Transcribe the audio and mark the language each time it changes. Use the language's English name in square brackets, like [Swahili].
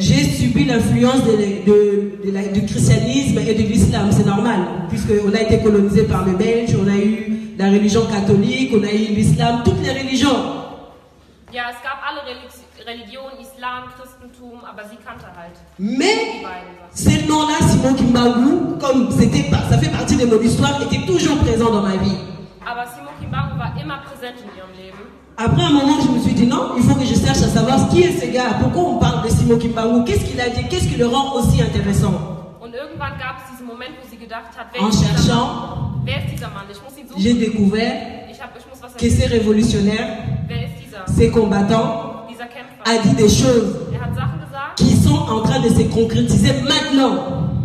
[French] J'ai subi l'influence du christianisme et de l'islam, c'est normal, puisqu'on a été colonisé par les Belges, on a eu la religion catholique, on a eu l'islam, toutes les religions. [German] Ja, es gab alle Religionen, Islam, Christentum, aber sie kannte halt. [French] Mais ce nom-là, Simon Kimbangu, comme ça fait partie de mon histoire, était toujours présent dans ma vie. [German] Aber Simon Kimbangu war immer präsent in ihrem Leben. [French] Après un moment, je me suis dit non, il faut que je cherche à savoir qui est ce gars, pourquoi on parle de Simon Kimbangu, qu'est-ce qu'il a dit, qu'est-ce qui le rend aussi intéressant. [German] Und irgendwann gab es diesen Moment, wo sie gedacht hat, [French] en cherchant, [German] wer ist dieser Mann? Ich muss ihn suchen. [French] J'ai découvert que ces révolutionnaires, ces combattants, a dit des choses qui sont en train de se concrétiser maintenant.